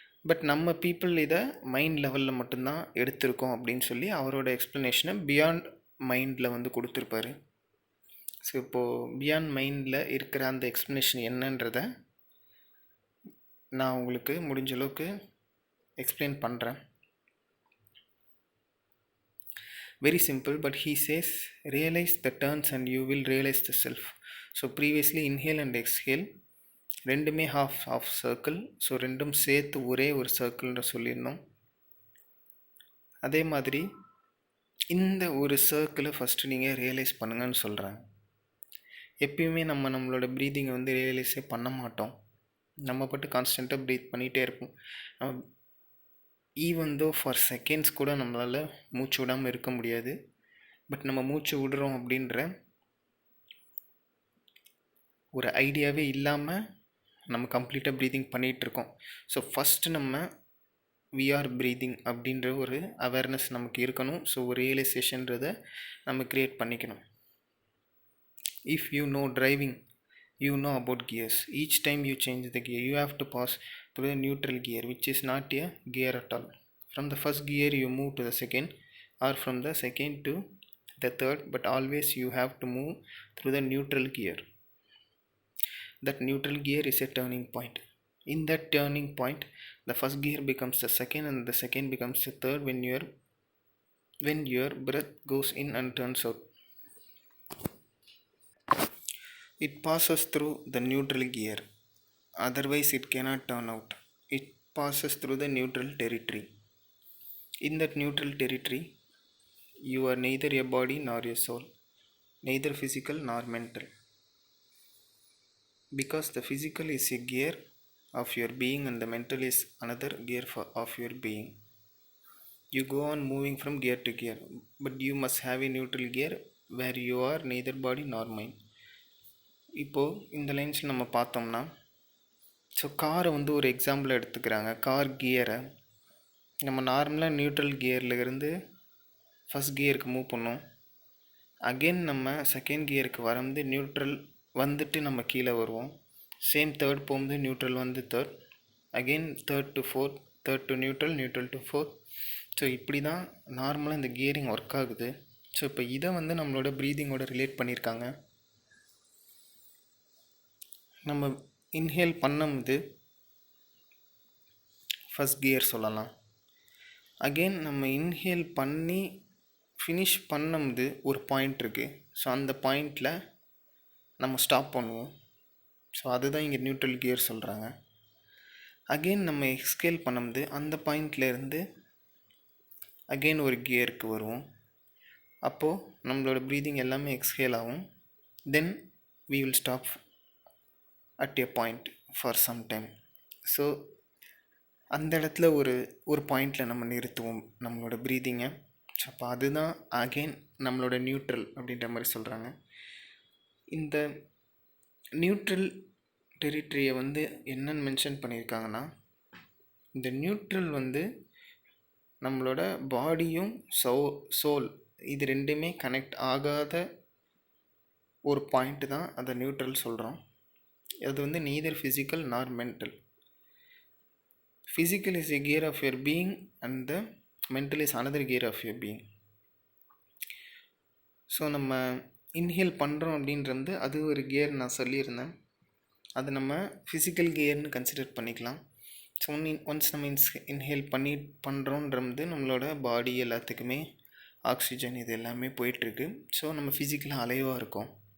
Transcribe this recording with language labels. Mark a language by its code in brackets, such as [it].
[ta] But நம்ம people இதை mind லெவலில் மட்டும்தான் எடுத்திருக்கோம் அப்படின்னு சொல்லி அவரோட எக்ஸ்ப்ளனேஷனை பியாண்ட் மைண்டில் வந்து கொடுத்துருப்பாரு. ஸோ இப்போது பியாண்ட் மைண்டில் இருக்கிற அந்த எக்ஸ்ப்ளனேஷன் என்னன்றதை நான் உங்களுக்கு முடிஞ்ச அளவுக்கு எக்ஸ்பிளைன் பண்ணுறேன். [en] Very simple, but he says realize the turns and you will realize the self. So previously inhale and exhale [ta] ரெண்டுமே [en] half circle. [ta] ஸோ ரெண்டும் சேர்த்து ஒரே ஒரு சர்க்கிள்ன்ற சொல்லியிருந்தோம். அதே மாதிரி இந்த ஒரு சர்க்கிளை ஃபஸ்ட்டு நீங்கள் ரியலைஸ் பண்ணுங்கன்னு சொல்கிறேன். எப்பயுமே நம்மளோட ப்ரீதிங்கை வந்து ரியலைஸே பண்ண மாட்டோம். நம்ம பட்டு கான்ஸ்டண்ட்டாக ப்ரீத் பண்ணிகிட்டே இருப்போம். நம்ம [en] even though for seconds [ta] கூட நம்மளால் மூச்சு விடாமல் இருக்க முடியாது. பட் நம்ம மூச்சு விடுறோம் அப்படின்ற ஒரு ஐடியாவே இல்லாமல் நம்ம கம்ப்ளீட்டாக ப்ரீதிங் பண்ணிகிட்ருக்கோம். ஸோ ஃபஸ்ட்டு நம்ம [en] we are breathing [ta] அப்படின்ற ஒரு அவேர்னஸ் நமக்கு இருக்கணும். ஸோ ஒரு ரியலைசேஷன்றதை நம்ம க்ரியேட் பண்ணிக்கணும். [en] If you know driving, you know about gears. Each time you change the gear, you have to pass through the neutral gear, which is not a gear at all. From the first gear you move to the second, or from the second to the third, but always you have to move through the neutral gear. That neutral gear is a turning point. In that turning point, the first gear becomes the second and the second becomes the third when your breath goes in and turns out. It passes through the neutral gear, otherwise it cannot turn out. It passes through the neutral territory. In that neutral territory, you are neither a body nor a soul, neither physical nor mental. Because the physical is a gear of your being and the mental is another gear of your being. You go on moving from gear to gear, but you must have a neutral gear where you are neither body nor mind. [ta] இப்போது இந்த லைன்ஸில் நம்ம பார்த்தோம்னா, so காரை வந்து ஒரு example எடுத்துக்கிறாங்க. Car கியரை நம்ம நார்மலாக நியூட்ரல் கியரில் இருந்து ஃபஸ்ட் கியருக்கு மூவ் பண்ணோம். அகெயின் நம்ம செகண்ட் கியருக்கு வந்து நியூட்ரல் வந்துட்டு நம்ம கீழே வருவோம். சேம் தேர்ட் போகும்போது நியூட்ரல் வந்து third, again third to fourth, third to neutral, neutral to fourth. So இப்படி தான் நார்மலாக இந்த கியரிங் ஒர்க் ஆகுது. ஸோ இப்போ இதை வந்து நம்மளோட ப்ரீதிங்கோட ரிலேட் பண்ணியிருக்காங்க. நம்ம இன்ஹேல் பண்ணும்போது ஃபஸ்ட் கியர் சொல்லலாம். அகெயின் நம்ம இன்ஹேல் பண்ணி ஃபினிஷ் பண்ணும்போது ஒரு பாயிண்ட் இருக்குது. ஸோ அந்த பாயிண்டில் நம்ம ஸ்டாப் பண்ணுவோம். ஸோ அதுதான் இங்கே நியூட்ரல் கியர் சொல்கிறாங்க. அகெயின் நம்ம எக்ஸ்ஹேல் பண்ணும்போது அந்த பாயிண்ட்லேருந்து அகெயின் ஒரு கியருக்கு வருவோம். அப்போது நம்மளோட ப்ரீதிங் எல்லாமே எக்ஸ்ஹேல் ஆகும். [en] Then we will stop at a point for some time. [ta] So அந்த இடத்துல ஒரு பாயிண்டில் நம்ம நிறுத்துவோம் நம்மளோட ப்ரீதிங்கை. ஸோ அப்போ அதுதான் அகெயின் நம்மளோட நியூட்ரல் அப்படின்ற மாதிரி சொல்கிறாங்க. இந்த நியூட்ரல் டெரிட்டரியை வந்து என்னன்னு மென்ஷன் பண்ணியிருக்காங்கன்னா, இந்த நியூட்ரல் வந்து நம்மளோட பாடியும் சோல் இது ரெண்டுமே கனெக்ட் ஆகாத ஒரு பாயிண்ட்டு தான் அதை நியூட்ரல் சொல்கிறோம். அது வந்து [en] neither physical nor mental. Physical is a gear of your being and the mental is another gear of your being. [ta] So நம்ம இன்ஹேல் பண்ணுறோம் அப்படின்றது அது ஒரு கியர் நான் சொல்லியிருந்தேன். அது நம்ம ஃபிசிக்கல் கியர்னு கன்சிடர் பண்ணிக்கலாம். ஸோ ஒன்ஸ் நம்ம இன்ஹேல் பண்ணுறோன்றது நம்மளோட பாடி எல்லாத்துக்குமே ஆக்சிஜன் இது எல்லாமே போயிட்டுருக்கு. ஸோ நம்ம ஃபிசிக்கலாக அலைவாக இருக்கோம்.